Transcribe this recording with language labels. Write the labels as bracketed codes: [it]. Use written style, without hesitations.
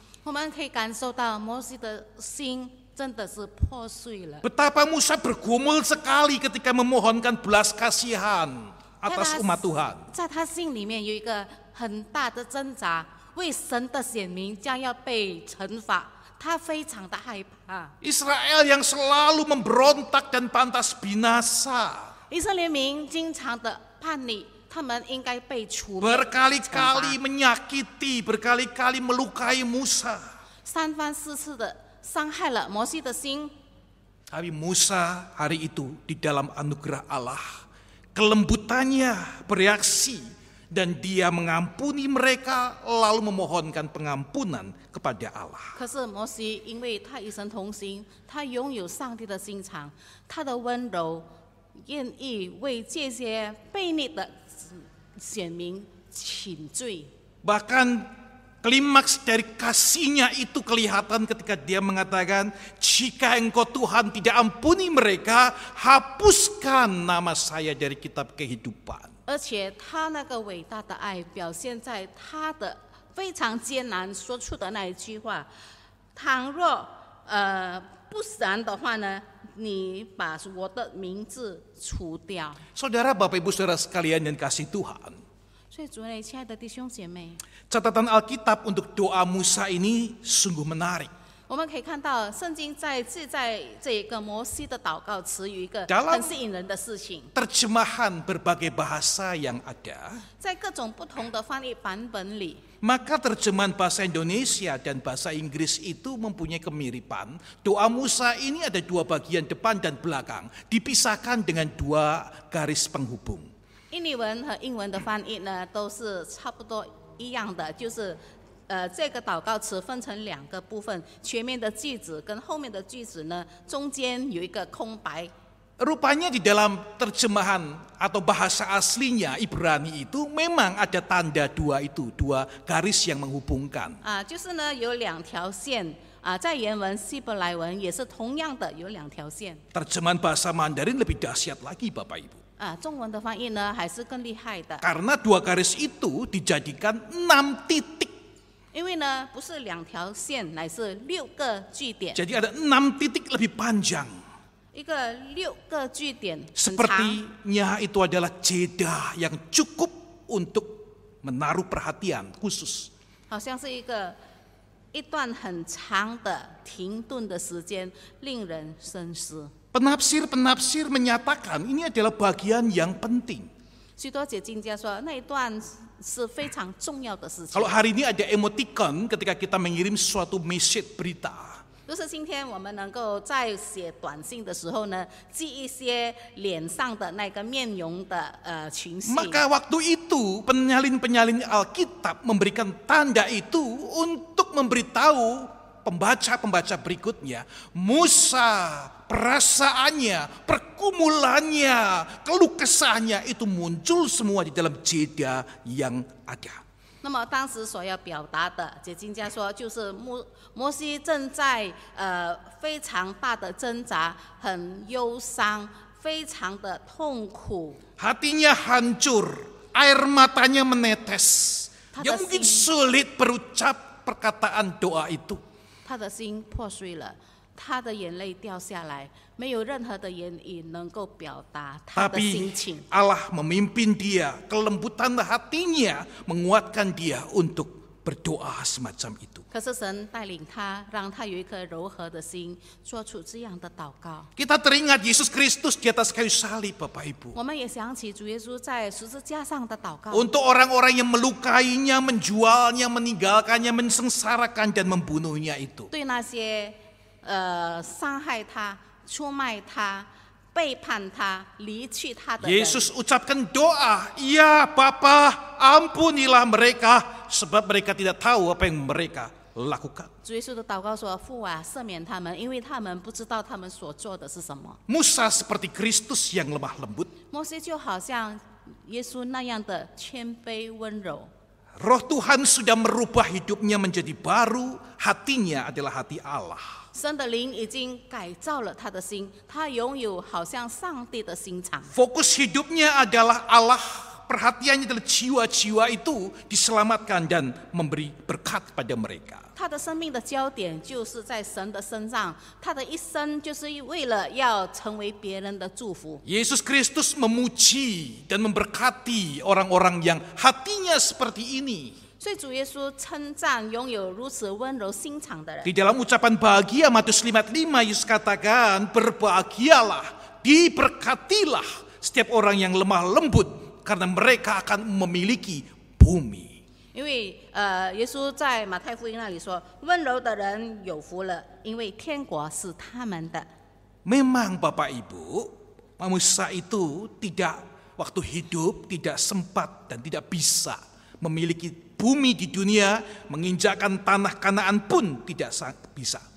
[zh] 我们可以感受到摩西的心真的是破碎了。 [id] Betapa Musa bergumul sekali ketika memohonkan belas kasihan atas umat Tuhan. [zh] 在他心里面有一个很大的挣扎，为神的选民将要被惩罚，他非常的害怕。 [id] Israel yang selalu memberontak dan pantas binasa. [zh] 以色列民经常的叛逆，他们应该被除灭。 [id] Berkali-kali menyakiti, berkali-kali melukai Musa. [zh] 三番四次的伤害了摩西的心。 [id] Tapi Musa hari itu di dalam anugerah Allah, kelembutannya bereaksi dan dia mengampuni mereka lalu memohonkan pengampunan kepada Allah. [zh] 可是摩西因为他与神同行，他拥有上帝的心肠，他的温柔，愿意为这些悖逆的选民请罪。 [id] Bahkan klimaks dari kasihnya itu kelihatan ketika dia mengatakan, jika engkau Tuhan tidak ampuni mereka, hapuskan nama saya dari kitab kehidupan. [zh] 而且他那个伟大的爱表现在他的非常艰难说出的那一句话：倘若不然的话呢，你把我的名字除掉。 [id] Saudara, Bapak Ibu Saudara sekalian yang kasih Tuhan, [zh] 所以主内亲爱的弟兄姐妹， [id] catatan Alkitab untuk doa Musa ini sungguh menarik. [zh] 我们可以看到圣经在这一个摩西的祷告词有一个 [id] Dalam [zh] 很吸引人的事情， [id] Terjemahan berbagai bahasa yang ada, [zh] 在各种不同的翻译版本里， [id] maka terjemahan bahasa Indonesia dan bahasa Inggris itu mempunyai kemiripan. Doa Musa ini ada dua bagian depan dan belakang, dipisahkan dengan dua garis penghubung. [zh] 印尼文和英文的翻译呢都是差不多一样的，就是这个祷告词分成两个部分，前面的句子跟后面的句子呢中间有一个空白。 [id] Rupanya di dalam terjemahan atau bahasa aslinya Ibrani itu memang ada tanda dua itu, dua garis yang menghubungkan. [zh] 就是呢有两条线在原文希伯来文也是同样的有两条线。 [id] Terjemahan bahasa Mandarin lebih dahsyat lagi Bapak Ibu. [zh] 中文的翻译呢还是更厉害的， [id] Karena dua garis itu dijadikan 6 titik. [zh] 因为呢不是两条线，乃是6个句点， [id] Jadi ada 6 titik lebih panjang. [zh] 一个6个句点很长。 [id] Sepertinya itu adalah jeda yang cukup untuk menaruh perhatian khusus. [zh] 好像是一段很长的停顿的时间，令人深思。 [id] Penafsir-penafsir menyatakan ini adalah bagian yang penting. [zh] 许多解经家说，那一段是非常重要的事情。 [id] Kalau hari ini ada emoticon ketika kita mengirim suatu message berita, [zh] 就是今天我们能够在写短信的时候呢，记一些脸上的那个面容的群戏。 [id] maka waktu itu penyalin-penyalin Alkitab memberikan tanda itu untuk memberitahu pembaca-pembaca berikutnya, Musa perasaannya, pergumulannya, keluh kesahnya itu muncul semua di dalam jeda yang ada. [zh] 那么当时所要表达的，解经家说，就是摩西正在非常大的挣扎，很忧伤，非常的痛苦。 [id] Hatinya hancur, air matanya menetes. Dia mungkin sulit berucap perkataan doa itu. [zh] 他的心破碎了，他的眼泪掉下来，没有任何的言语能够表达他的心 [id] Tapi [zh] 情。 [id] Allah memimpin dia, kelembutan hatinya menguatkan dia untuk berdoa semacam itu. [zh] 可是神带领他，让他有一颗柔和的心，做出这样的祷告。 [id] Kita teringat Yesus Kristus di atas kayu salib, Bapak Ibu. [zh] 我们也想起主耶稣在十字架上的祷告。 [id] Untuk orang-orang yang melukainya, menjualnya, meninggalkannya, mensengsarakan dan membunuhnya itu. [zh] 对那些伤害他、出卖他、背叛他、离去他的人， [id] Yesus ucapkan doa, "Ya Bapa, ampunilah mereka sebab mereka tidak tahu apa yang mereka lakukan." [zh] 主耶稣的祷告说：“父啊，赦免他们，因为他们不知道他们所做的是什么。” [id] Musa seperti Kristus yang lemah lembut. [zh] 摩西就好像耶稣那样的谦卑温柔。 [id] Roh Tuhan sudah merubah hidupnya menjadi baru, hatinya adalah hati Allah. [zh] 神的灵已经改造了他的心，他拥有好像上帝的心肠。 [id] Fokus hidupnya adalah Allah, perhatiannya adalah jiwa-jiwa itu diselamatkan dan memberi berkat pada mereka. [zh] 他的生命的焦点就是在神的身上，他的一生就是为了要成为别人的祝福。 [id] Yesus Kristus memuji dan memberkati orang-orang yang hatinya seperti ini. [zh] 所以主耶稣称赞拥有如此温柔心肠的人。 [id] Di dalam ucapan bahagia Matius 5:5 Yesus katakan, "Berbahagialah, diberkatilah setiap orang yang lemah lembut karena mereka akan memiliki bumi." [zh] 因为耶稣在马太福音那里说：“温柔的人有福了，因为天国是他们的。” [id] Memang Bapak Ibu, manusia itu tidak waktu hidup tidak sempat dan tidak bisa memiliki bumi di dunia, menginjakkan tanah Kanaan pun tidak bisa.